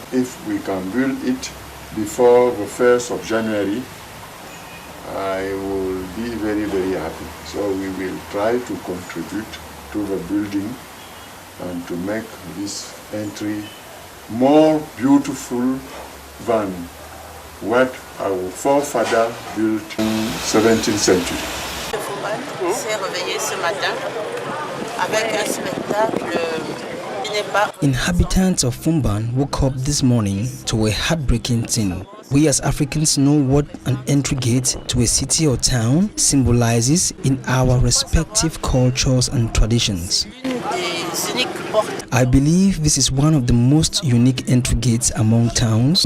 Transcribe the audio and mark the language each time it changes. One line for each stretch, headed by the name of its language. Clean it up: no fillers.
English: If we can build it before the 1st of January, I will be very, very happy. So we will try to contribute to the building and to make this entry more beautiful than what our forefather built in 17th century.
French: Le Fumban s'est réveillé ce matin avec un spectacle qui n'est pas...
English: Inhabitants of Fumban woke up this morning to a heartbreaking scene. We as Africans know what an entry gate to a city or town symbolizes in our respective cultures and traditions. I believe this is one of the most unique entry gates among towns.